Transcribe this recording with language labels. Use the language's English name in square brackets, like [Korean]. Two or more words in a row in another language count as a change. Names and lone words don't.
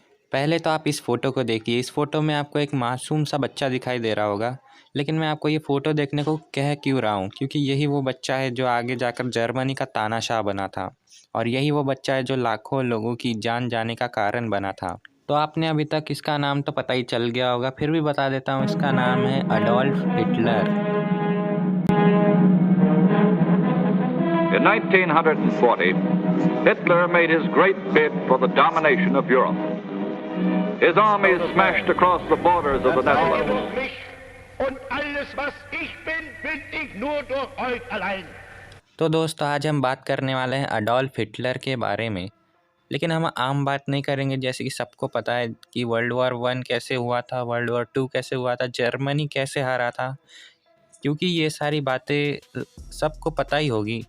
[Hindi] पहले तो आप इस फ़ोटो को देखिए। इस फ़ोटो में आपको एक मासूम सा बच्चा दिखाई दे रहा होगा, लेकिन मैं आपको ये फ़ोटो देखने को कह क्यों रहा हूँ, क्योंकि यही वो बच्चा है जो आगे जाकर जर्मनी का तानाशाह बना था, और यही वो बच्चा है जो लाखों लोगों की जान जाने का कारण बना था। तो आपने अभी तक इसका नाम तो पता ही चल गया होगा, फिर भी बता देता हूँ। इसका नाम है अडोल्फ हिटलर। [English] In 1940, Hitler made his great bid for the domination of Europe. His armies smashed across the borders of the Netherlands. [German] Und alles, was ich bin, bin ich nur durch euch allein. [Hindi] तो दोस्तों, आज हम बात करने वाले हैं अडोल्फ हिटलर के बारे में, लेकिन हम आम बात नहीं करेंगे। जैसे कि सबको पता है कि वर्ल्ड वॉर 1 कैसे हुआ था, वर्ल्ड वॉर 2 कैसे हुआ था, जर्मनी कैसे हारा था, क्योंकि ये सारी बातें सबको पता ही होगी।